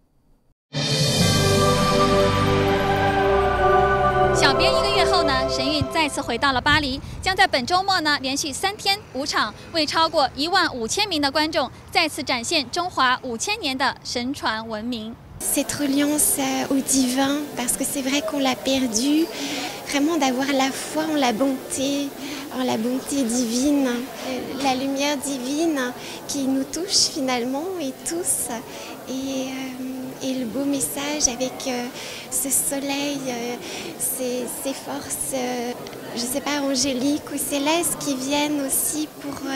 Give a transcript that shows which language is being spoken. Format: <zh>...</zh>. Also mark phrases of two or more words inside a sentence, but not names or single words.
<zh>小别1个月后呢，神韵再次回到了巴黎，将在本周末呢连续3天5场，为超过15000名的观众再次展现中华5000年的神传文明。</zh> <fr>Cette reliance au divin, parce que c'est vrai qu'on l'a perdu, vraiment d'avoir la foi en la bonté divine, la lumière divine qui nous touche finalement et tous, et le beau message avec ce soleil, ces forces, je sais pas, angéliques ou célestes qui viennent aussi pour</fr>